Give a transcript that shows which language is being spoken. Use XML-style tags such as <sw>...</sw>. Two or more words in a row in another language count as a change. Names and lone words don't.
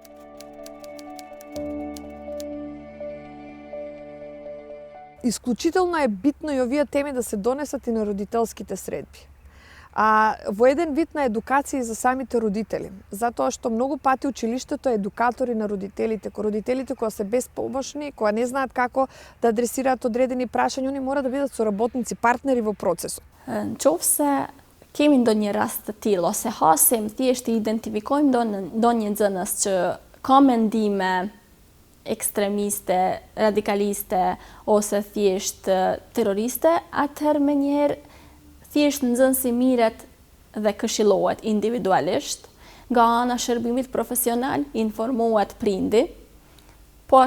<mk>Исклучително е битно и овие теми да се донесат и на родителските средби. Во еден вид на едукација и за самите родители, затоа што многу пати училиштето е едукатори на родителите, родителите кои се безпомошни, кои не знаат како да адресираат одредени прашања, они мора да бидат соработници, партнери во процесот.</mk> <sq>Qofse kemi ndonjë rast të tillë ose hasim thjesht i identifikojmë ndonjë nxënës që ka mendime ekstremiste, radikaliste ose thjesht terroriste, atëherë menjëherë thjesht nxënësi mirret dhe këshillohet individualisht, nga ana shërbimit profesional informohet prindi, po</sq>